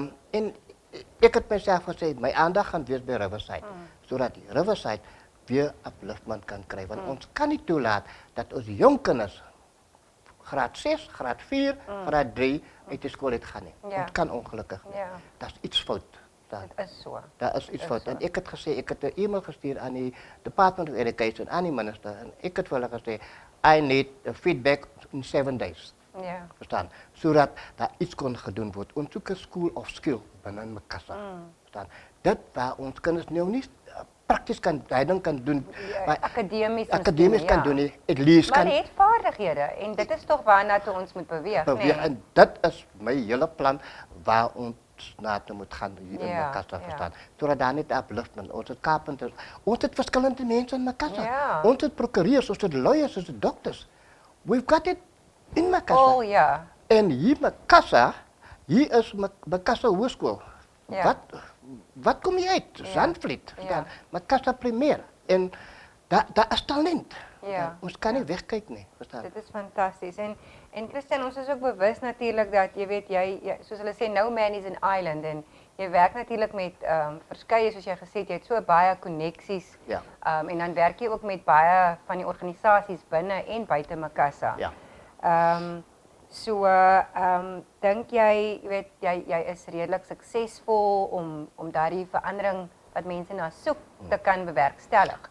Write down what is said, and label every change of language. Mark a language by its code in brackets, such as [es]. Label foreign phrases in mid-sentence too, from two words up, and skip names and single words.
[af] En ek het myself gesê, my aandag gaan wees by Riverside, sodat die Riverside weer upliftment kan kry, want ons kan nie toelaat dat ons jong kinders graad 6, graad 4, graad 3 uit die skool uit gaan nie. Ja. Ons kan ongelukkig nie. Ja. Daar is iets fout. Dit is so. Daar is iets fout. En ek het gesê, ek het 'n e-mail gestuur aan die Department of Education, aan die minister, en ek het vir hulle gesê, [en] I need a feedback in 7 days. [af] Ja. Verstaan? Sodat daar iets kon gedoen word. Ons soek 'n [en] school of skill [af] binne Makassa. Verstaan? Dit waar ons kinders nou nie prakties kan doen, maar akademies kan doen nie. [en] At least [af] maar kan het vaardighede en dit is tog waarna toe ons moet beweeg, nee. En dit is my hele plan waar ons na toe moet gaan hier in Makassa, verstaan. Sodat daar net upliftment, ons het carpenters, ons het verskillende mense in Makassa. Ja. Ons het prokureurs, ons het lawyers, ons het dokters. [en] We've got it in Makassa. [af] Oh ja. En hier Makassa, hier is Makassa Hoërskool. Ja. Wat kom jy uit? Zandvliet, verstaan? Makassa Premier. En daar is talent. Ja. Ons kan nie wegkyk nie, verstaan? Dit is fantasties. En Christian, ons is ook bewus natuurlik dat jy weet jy soos hulle sê [en] no man is an island [af] en jy werk natuurlik met verskeie soos jy gesê het, jy het so baie koneksies. Ja. En dan werk jy ook met baie van die organisasies binne en buite Makassa. Ja. Dink jy weet jy is redelik suksesvol om daardie verandering wat mense na soek te kan bewerkstellig.